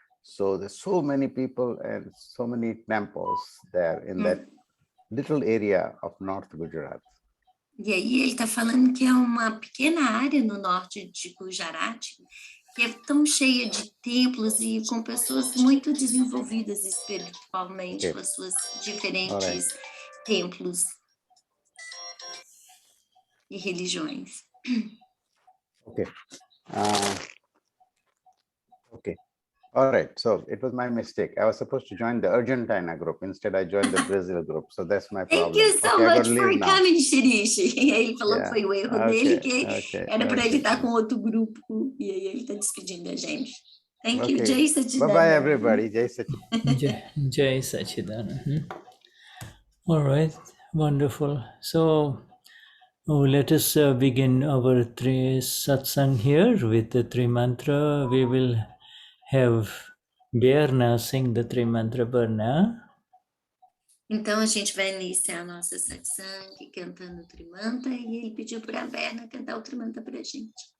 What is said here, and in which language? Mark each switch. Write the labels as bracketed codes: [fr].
[en] So there's so many people and so many temples there in that little area of North Gujarat. [pt] E aí ele está falando que é uma pequena área no norte de Gujarat, que é tão cheia de templos e com pessoas muito desenvolvidas espiritualmente, com as suas diferentes templos e religiões. [en] Okay. Okay. All right. So it was my mistake. I was supposed to join the Argentina group. Instead, I joined the Brazil group. So that's my problem. Thank you so much for coming, Shirish. [pt] E aí ele falou que foi o erro dele, que era para ele estar com outro grupo. E aí ele está despedindo a gente. [en] Thank you. Jai Sachidana. Bye-bye, everybody. Jai Sachidana. Jai Sachidana. All right. Wonderful. So let us begin our three satsang here with the three mantra. We will have Berna sing the three mantra Berna. [pt] Então a gente vai iniciar a nossa satsang cantando o Trimanta e ele pediu para a Berna cantar o Trimanta para a gente.